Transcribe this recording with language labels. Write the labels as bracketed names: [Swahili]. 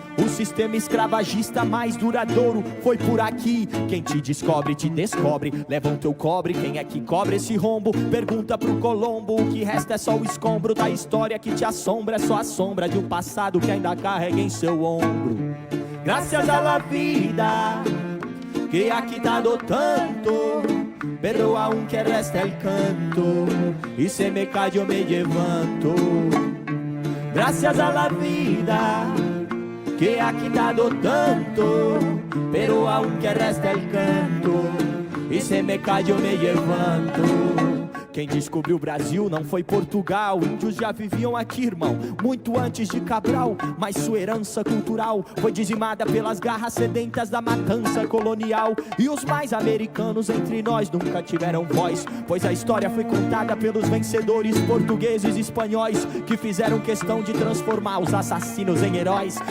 [Portuguese] O sistema escravagista mais duradouro foi por aqui. Quem te descobre, te descobre. Levam teu cobre, quem é que cobre esse rombo? Pergunta pro Colombo, o que resta é só o escombro da história que te assombra. É só a sombra de um passado que ainda carrega em seu ombro. [Spanish] Graças a la vida que ha quitado tanto, pero aunque resta el canto y se me cae yo me levanto. Gracias a la vida que ha quitado tanto, pero aunque resta el canto y se me cae yo me levanto. [Portuguese] Quem descobriu o Brasil não foi Portugal. Índios já viviam aqui, irmão, muito antes de Cabral. Mas sua herança cultural foi dizimada pelas garras sedentas da matança colonial. E os mais americanos entre nós nunca tiveram voz, pois a história foi contada pelos vencedores portugueses e espanhóis, que fizeram questão de transformar os assassinos em heróis.